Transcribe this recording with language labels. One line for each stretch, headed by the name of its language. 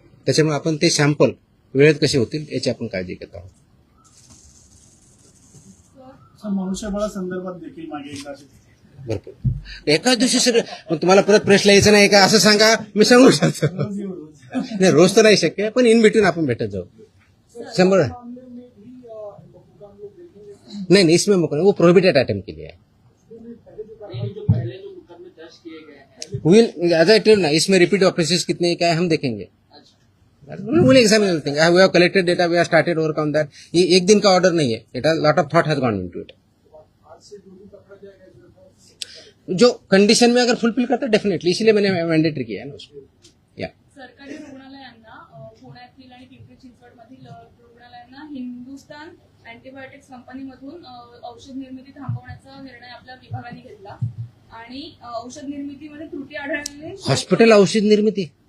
Marathi: त्याच्यामुळे आपण ते सॅम्पल वेळेत कसे होतील याची आपण काळजी घेत आहोत. मनुष्यबळा संदर्भात देखील मागे एकदा भरपूर एकाच दिवशी सगळं तुम्हाला परत प्रश्न यायचं नाही का असं सांगा, मी सांगू शकतो. नाही, रोज तर नाही शक्य, पण इन बिटवीन आपण भेटत जाऊ.
Hindi: 100 नहीं इसमें वो प्रोहिबिटेड आइटम के लिए है.
English: will as I tell
Hindi: ना, इसमें रिपीट ऑफेंसेस कितने क्या है हम देखेंगे.
English: We'll examine everything. We have collected data. We have started work on that.
Hindi: ये एक दिन का ऑर्डर नहीं है.
English: It has lot of thought has gone into it.
Hindi: जो कंडीशन में अगर फुलफिल करता है डेफिनेटली, इसीलिए मैंने मैंडेटरी किया है ना उसको.
Marathi: या सरकारी रुग्णालयांना, पुण्यातील आणि पिंपरी चिंचवडमधील रुग्णालयांना हिंदुस्तान अँटीबायोटिक्स कंपनीमधून औषध निर्मिती थांबवण्याचा निर्णय आपल्या विभागाने घेतला आणि औषध निर्मितीमध्ये त्रुटी आढळल्याने हॉस्पिटल औषध निर्मिती,